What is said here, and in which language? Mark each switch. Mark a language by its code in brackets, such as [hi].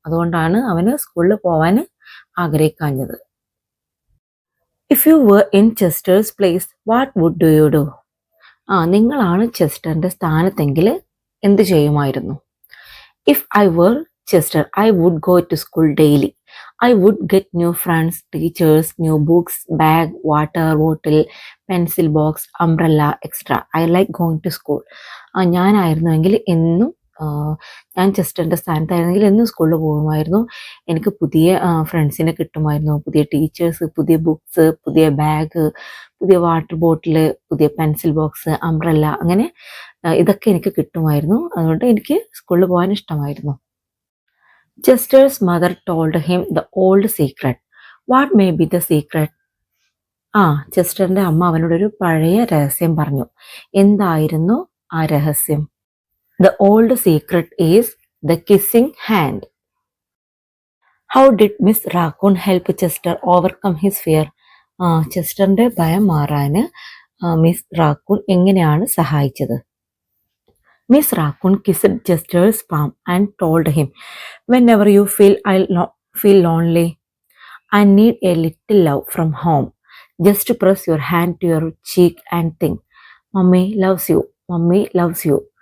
[ml] അതുകൊണ്ടാണ് അവന് സ്കൂളിൽ പോവാൻ ആഗ്രഹിക്കാഞ്ഞത്. [en] If you were in Chester's place what would do you do? [ml] നിങ്ങളാണ് ചെസ്റ്ററിന്റെ സ്ഥാനത്തെങ്കിൽ എന്ത് ചെയ്യുമായിരുന്നു? [en] If I were Chester I would go to school daily. I would get new friends, teachers, new books, bag, water bottle, pencil box, umbrella, etc. I like going to school. [ml] ഞാനായിരുന്നുവെങ്കിൽ എന്നും ഞാൻ ചെസ്റ്ററിൻ്റെ സ്ഥാനത്തായിരുന്നെങ്കിൽ എന്നും സ്കൂളിൽ പോകുമായിരുന്നു. എനിക്ക് പുതിയ ഫ്രണ്ട്സിനെ കിട്ടുമായിരുന്നു, പുതിയ ടീച്ചേഴ്സ്, പുതിയ ബുക്സ്, പുതിയ ബാഗ്, പുതിയ വാട്ടർ ബോട്ടിൽ, പുതിയ പെൻസിൽ ബോക്സ്, അംബ്രല്ല, അങ്ങനെ ഇതൊക്കെ എനിക്ക് കിട്ടുമായിരുന്നു. അതുകൊണ്ട് എനിക്ക് സ്കൂളിൽ പോകാൻ ഇഷ്ടമായിരുന്നു. [en] Chester's mother told him the old secret. What may be the secret? [ml] ചെസ്റ്ററിന്റെ അമ്മ അവനോടൊരു പഴയ രഹസ്യം പറഞ്ഞു. എന്തായിരുന്നു ആ രഹസ്യം? [en] The old secret is the kissing hand. How did Miss Raccoon help Chester overcome his fear? [ml] ചെസ്റ്ററിന്റെ ഭയം മാറാന് മിസ് റാക്കൂൺ എങ്ങനെയാണ് സഹായിച്ചത്? [en] Miss Raccoon kissed Chester's palm and told him, whenever you feel lonely and need a little love from home, just press your hand to your cheek and think, Mummy loves you, Mummy loves you.